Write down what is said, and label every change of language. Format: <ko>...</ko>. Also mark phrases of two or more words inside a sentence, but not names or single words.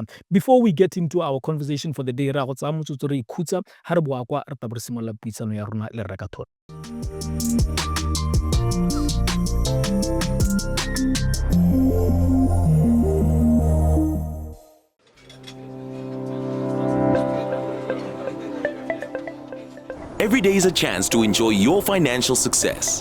<en>Before we get into our conversation for the day</en> <tn>ra go tsaya motsotso re ikhutsa ha re boa kwa re tla bo re simolola puisano ya rona le Rre Khathola.</tn> <en>Every day is a chance to enjoy your financial success.</en>